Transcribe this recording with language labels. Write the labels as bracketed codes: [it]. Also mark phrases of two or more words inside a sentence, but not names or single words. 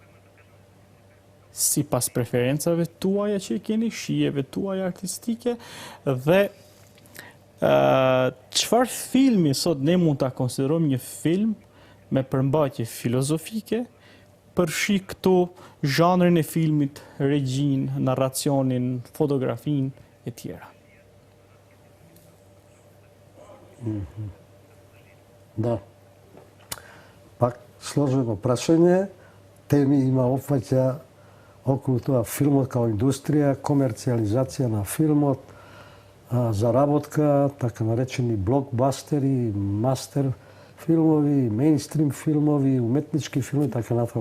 [sq] Sipas preferencave tuaja që i keni, shijeve tuaja artistike, dhe çfarë filmi sot ne mund ta konsiderojmë një film me përmbajtje filozofike, përfshi këtu zhanrin e filmit, regjin, narracionin, fotografin e tjera. [mk] Да. Пак сложено прашање, теми има опфаќа околу тоа филмот као индустрија, комерцијализација на филмот, заработка, така наречени блокбастери, мастер филмови, мејнстрим филмови, уметнички филми, така натаму.